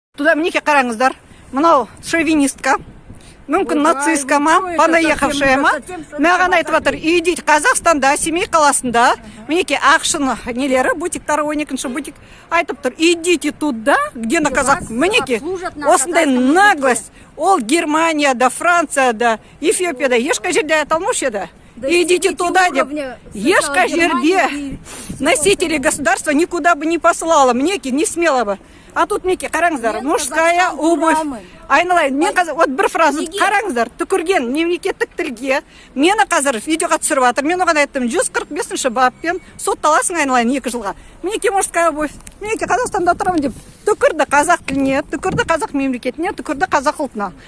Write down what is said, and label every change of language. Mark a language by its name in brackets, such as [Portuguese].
[Kazakh] Туда мінекей қараңыздар, мынау шовинистка, мүмкін нацистка ма, [Russian] понаехавшая [Kazakh] ма, маған айтып жатыр, идите Қазақстанда, Семей қаласында, мінекей ақшын нелері, бутиктары 12-ші бутик, айтып тұр, [Russian] идите туда, где на казах, [Kazakh] мінекей, [Russian] осындай наглость, [Kazakh] ол Германияда, Францияда, Эфиопияда, ешқай жерде айталмаушы еді. [Russian] Идите туда, [Kazakh] деп, ешқай жерде [Russian] носители государства никуда бы не послала, [Kazakh] мінекей, [Russian] не смело бы. А тут [Kazakh] мінекей қараңыздар, [Russian] мужская обувь. [Kazakh] Айналайын, мен қазір, вот бір фраза, қараңыздар, түкірген мемлекеттік тілге, мені қазір видеоға түсіріп жатыр, мен оған айттым, 145-ші баппен сотталасың айналайын 2 жылға. Мінекей [Russian] мужская обувь, [Kazakh] мінекей Қазақстанда тұрамын деп, түкірді қазақ тіліне, түкірді қазақ мемлекетіне, түкірді қазақ ұлтына.